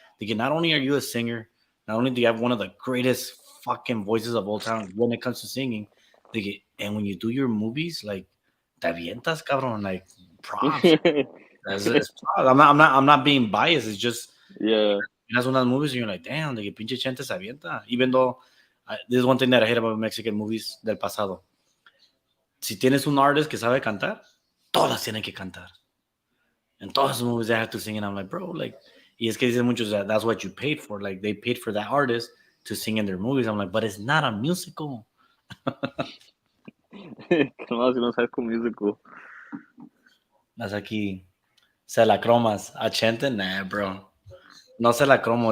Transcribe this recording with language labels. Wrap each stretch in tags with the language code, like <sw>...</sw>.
<en>Like, not only are you a singer, not only do you have one of the greatest fucking voices of all time when it comes to singing, like, and when you do your movies, like,</en> <es>te avientas, cabrón.</es> <en>Like, props. That's props. I'm not being biased. It's just, Yeah.</en> <es>miras unas movies</es> <en>and you're like, damn,</en> <es>de que pinche Chente se avienta.</es> <en>Even though, this is one thing that I hate about Mexican movies</en> <es>del pasado. Si tienes un artist que sabe cantar, todas tienen que cantar.</es> <en>And</en> <es>todas sus</es> <en>movies they have to sing, and I'm like, bro, like,</en> <es>y es que dicen muchos</es> <en>that that's what you paid for. Like, they paid for that artist to sing in their movies. I'm like, but it's not a musical.</en> <es>Que nomás si no sabes con musical. That's aquí, se la cromas. A Chente, nah, bro. No se la cromo.</es>